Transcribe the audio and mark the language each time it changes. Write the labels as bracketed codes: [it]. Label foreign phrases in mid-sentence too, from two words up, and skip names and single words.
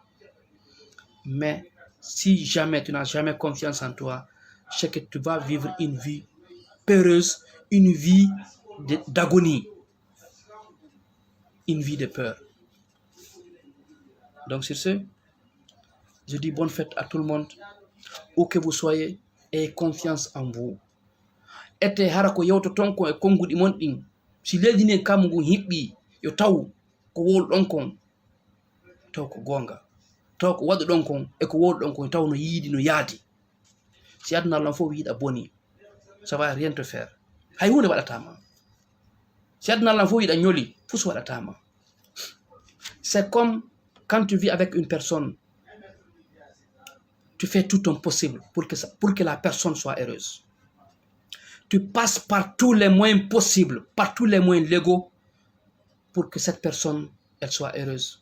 [fr] Mais si jamais tu n'as jamais confiance en toi, c'est que tu vas vivre une vie peureuse, une vie d'agonie, une vie de peur. Donc sur ce, je dis bonne fête à tout le monde. Où que vous soyez, ayez confiance en vous. [ff] Ete harako yewto tonko e konguɗi mon ɗin si leydi ndi kam ngu hiɓɓi yo taw ko wowɗon kon taw ko gonga taw ko waɗuɗon kon e ko wowɗon kon taw no yiidi no yaadi si aduna Allah fof yiɗa boni [fr] ça va rien te faire [ff] hay hunde waɗatama si aduna Allah fof yiɗa ñoli fus waɗatama. [fr] C'est comme quand tu vis avec une personne, tu fais tout ton possible pour que la personne soit heureuse. Tu passes par tous les moyens possibles, par tous les moyens légaux pour que cette personne, elle soit heureuse.